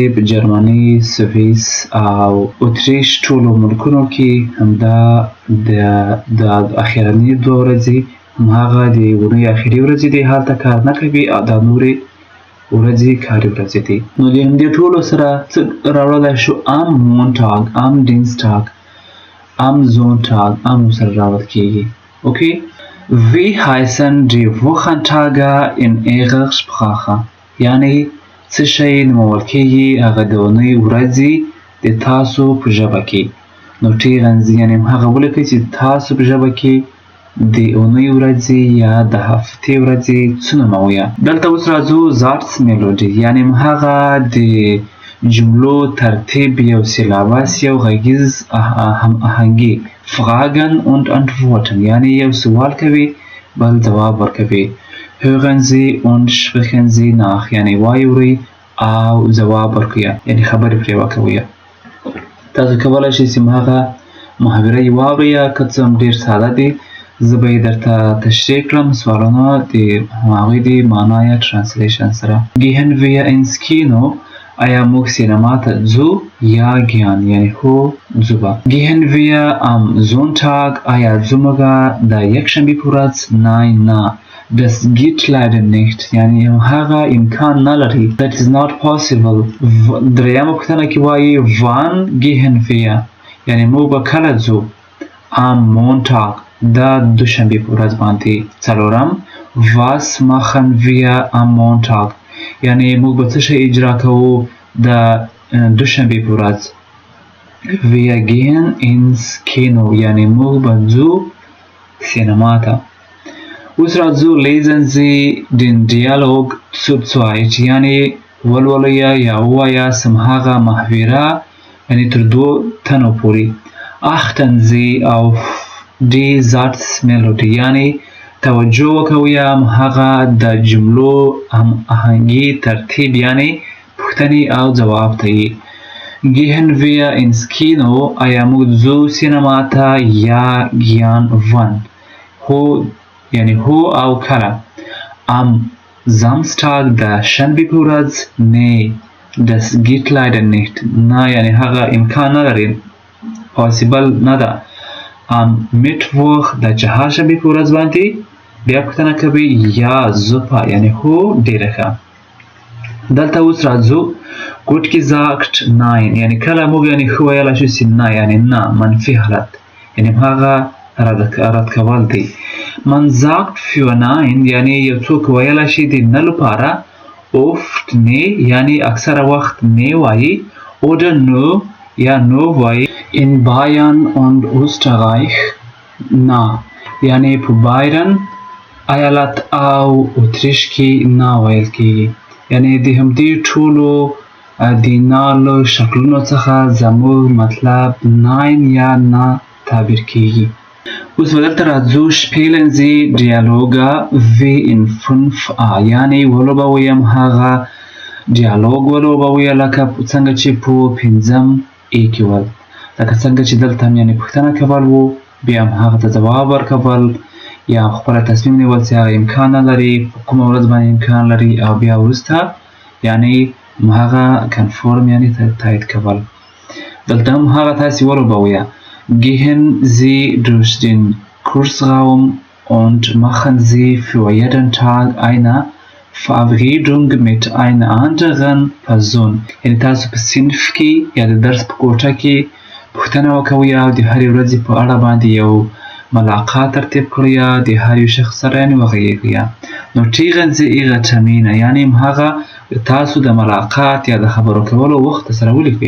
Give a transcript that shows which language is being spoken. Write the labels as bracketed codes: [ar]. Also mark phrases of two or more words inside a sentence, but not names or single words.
[ps] په جرمني، سویس او اتریش ټولو ملکونو کې همدا د اخرنۍ دوه ورځې هماغه د اونۍ اخري ورځې دي. هلته کار نه کوي او دا نورې ورځې کاري ورځې دي. نو د همدې ټولو سره څه راوړلی شو؟ [de] am Montag, am Dienstag, am Sonntag am [ps] سره راوړل کېږي. اوکې. [de] Wie heißen die Wochentage in Ihrer Sprache [ps] یعنې څه شی نومول کېږي هغه د اونۍ ورځې د تاسو په ژبه کې. نو ټیغنز یعنې هغه ولیکئ چې تاسو په ژبه کې د اونۍ ورځې یا د هفتې ورځې څه نوموي. دلته اوس راځو [de] Satz Melodie [ps] یعنې هغه د جملو ترتیب یو سیلابس یو غږیز هماهنګي. [de] Fragen und Antworten [ps] یعنې یو سوال کوي بل ځواب ورکوي. [de] Hören Sie und sprechen Sie nach [ps] یعنې واورئ او ځواب ورکوي یعنې خبرې پرې وکوئ. تاسو کولی شئ چې هغه محاورې واورئ که څه هم ډېر ساده دي. زه به یې درته تشریح کړم سوالونه د هغوی د معنا یا ټرانسلیشن سره. [de] Gehen wir ins Kino [ps] آیا موږ سینما ته ځو یا گیان یعنې هو ځو به. [de] Gehen wir am Sonntag [ps] آیا ځو موږ د یکشنبې په ورځ؟ Nein نه. [de] Das geht leider nicht [ps] یعنې هغه امکان نه لري. [en] That is not possible. [ps] دریمه پوښتنه کې وایي [de] wann gehen wir [ps] یعنې موږ به کله ځو. [de] am Montag [ps] د دوشنبې په ورځ باندې. څلورم [de] was machen wir am Montag [ps] یعنې موږ به څه شی اجرا کوو د دوشنبې په ورځ. [de] Wir gehen ins Kino [ps] یعنې موږ به ځو سینما ته. اوس راځو [de] lesen Sie den Dialog zu zweit [ps] یعنې ولولئ یا ووایاست هماغه محاوره یعنې تر دوو تنو پورې. [de] Achten Sie auf die Satzmelodie [ps] یعنې توجه وکوئ هغه د جملو هماهنګي ترتیب یعنې پوښتنې او ځواب ته یې. [de] Gehen wir ins Kino [ps] آیا موږ ځو سینما ته یا گیان wann هو یعنې هو او کله. [de] Am Samstag [ps] د شنبې په ورځ. [de] Nee das geht leider nicht [ps] نه یعنې هغه امکان نه لري. possible نه ده. [de] Am Mittwoch [ps] د چهارشنبې په ورځ باندې بیا پوښتنه کوي یا super یعنی هو ډېره ښه. دلته اوس راځو [de] gut gesagt nein [ps] یعنی کله موږ یعنی ښه ویلی شو چې نه یعنی نه منفي حالت یعنی هغه رد کول دی. [de] Man sagt für nein [ps] یعنی یو څوک ویلی شي د نه لپاره oft نه یعنی اکثره وخت نه وایي [de] oder nur [ps] یا no وایي. [de] In Bayern und Österreich na [ps] یعنی په بایرن ایالت او اتریش کې نه ویل کېږي. یعنی د همدې ټولو د نه له شکلونو څخه زموږ مطلب nein یا نه تعبیر کېږي. اوس به دلته راځو [de] spielen Sie Dialoge wie in 5a [ps] یعنی ولوبویم هغه ډیالوګ ولوبویه لکه څنګه چې په 5م ای کې ول. لکه څنګه چې دلته هم یعنی پوښتنه کول وو بیا هم هغه ته ځواب ورکول یا خپله تصمیم نیول چې هغه امکان نه لري په کومه ورځ باندې امکان لري او بیا وروسته یعنی هغه کنفورم یعنی تایید کول. دلته هم هغه تاسې ولوبویه [de] Gehen Sie durch den Kursraum und machen Sie für jeden Tag eine Verabredung mit einer anderen Person. [ps] یعنی تاسو په صنف کې یا د درس په کوټه کې پوښتنه وکوئ او د هرې ورځې په اړه باندې یو ملاقات ترتیب کړئ د هر یو شخص سره یعنې وغږیږئ. [de] Notieren Sie Ihre Termine [ps] یعنې هغه تاسو د ملاقات یا د خبرو کولو وخت سره ولیکئ.